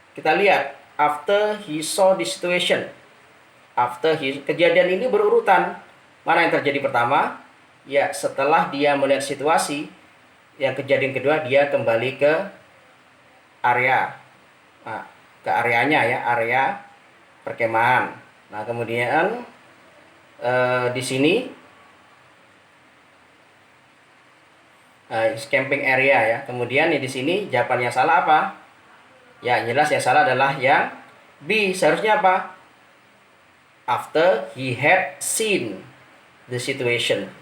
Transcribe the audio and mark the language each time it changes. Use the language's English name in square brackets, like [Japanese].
[Indonesian] Kita lihat [English] after he saw the situation. [Indonesian] Kejadian ini berurutan. Mana yang terjadi pertama? Ya, setelah dia melihat situasi, yang kejadian kedua dia kembali ke area, ke areanya ya, area perkemahan. Nah, kemudian di sini camping area ya. Kemudian di sini jawaban yang salah apa? Ya, jelas yang salah adalah yang B. Seharusnya apa? [English] After he had seen the situation.